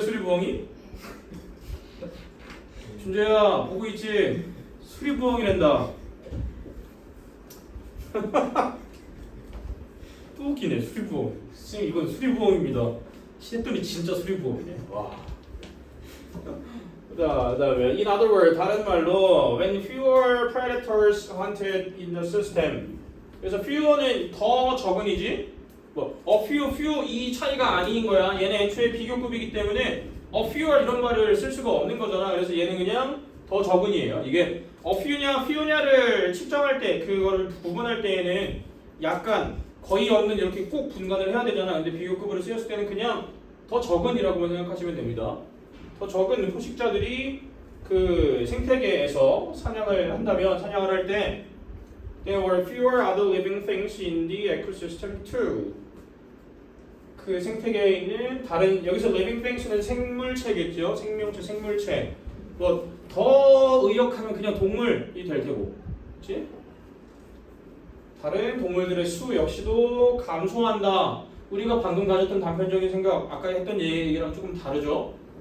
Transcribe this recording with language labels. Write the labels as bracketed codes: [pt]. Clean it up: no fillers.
[ko] 수리부엉이? 준재야 보고 있지? 수리부엉이란다. 또 웃기네. 수리부엉. 선생님 이건 수리부엉입니다. 했더니 진짜 수리부엉이네. 와. 그다음에 [en] in other words [ko] 다른 말로 [en] when fewer predators hunted in the system. [ko] 그래서 fewer는 더 적은이지. 뭐 a few 이 차이가 아닌 거야. 얘는 애초에 비교급이기 때문에 a fewer 이런 말을 쓸 수가 없는 거잖아. 그래서 얘는 그냥 더 적은이에요. 이게 a few냐를 측정할 때 그거를 구분할 때에는 약간 거의 없는 이렇게 꼭 분간을 해야 되잖아. 근데 비교급으로 쓰였을 때는 그냥 더 적은이라고만 생각하시면 됩니다. 더 적은 포식자들이 그 생태계에서 사냥을 할 때 [en] there were fewer other living things in the ecosystem too. [ko] 그 생태계에 있는 다른 여기서 living things는 생물체겠죠. 생명체, 생물체. 뭐 더 의역하면 그냥 동물이 될 테고, 그렇지? 다른 동물들의 수 역시도 감소한다. 우리가 방금 가졌던 단편적인 생각, 아까 했던 얘기랑 조금 다르죠.